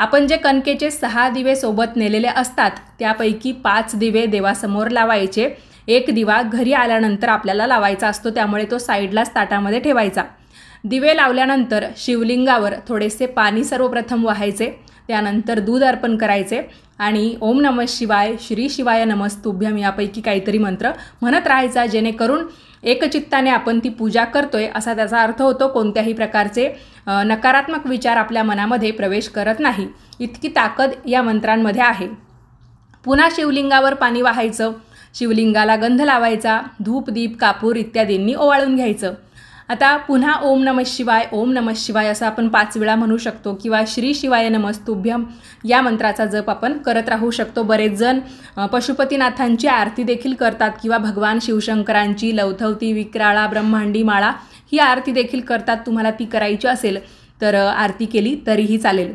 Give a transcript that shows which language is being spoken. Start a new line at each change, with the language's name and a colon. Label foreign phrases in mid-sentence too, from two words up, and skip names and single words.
Marathi: आपण जे कणकेचे 6 दिवे सोबत नेलेले असतात त्यापैकी 5 दिवे देवासमोर लावायचे. एक दिवा घरी आल्यानंतर आपल्याला लावायचा असतो, त्यामुळे तो साईडलाच ताटामध्ये ठेवायचा. दिवे लावल्यानंतर शिवलिंगावर थोडेसे पाणी सर्वप्रथम वाहायचे, त्यानंतर दूध अर्पण करायचे आणि
Sanskrit: ओम नमः शिवाय, श्री शिवाय नमस्तुभ्यम
Marathi: यापैकी काहीतरी मंत्र म्हणत राहायचा, जेणेकरून एकचित्ताने आपण ती पूजा करतोय असा त्याचा अर्थ होतो. कोणत्याही प्रकारचे नकारात्मक विचार आपल्या मनामध्ये प्रवेश करत नाही, इतकी ताकद या मंत्रांमध्ये आहे. पुन्हा शिवलिंगावर पाणी वाहायचं, शिवलिंगाला गंध लावायचा, धूप दीप कापूर इत्यादींनी ओवाळून घ्यायचं. आता पुन्हा
Sanskrit: ओम नमः शिवाय, ओम नमः शिवाय
Marathi: असं आपण 5 वेळा म्हणू शकतो किंवा
Sanskrit: श्री शिवाय नमस्तुभ्यम
Marathi: या मंत्राचा जप आपण करत राहू शकतो. बरेच जण पशुपतीनाथांची आरती देखील करतात किंवा भगवान शिवशंकरांची लवथवती विक्राळा ब्रह्मांडी माळा ही आरती देखील करतात. तुम्हाला ती करायची असेल तर आरती केली तरीही चालेल.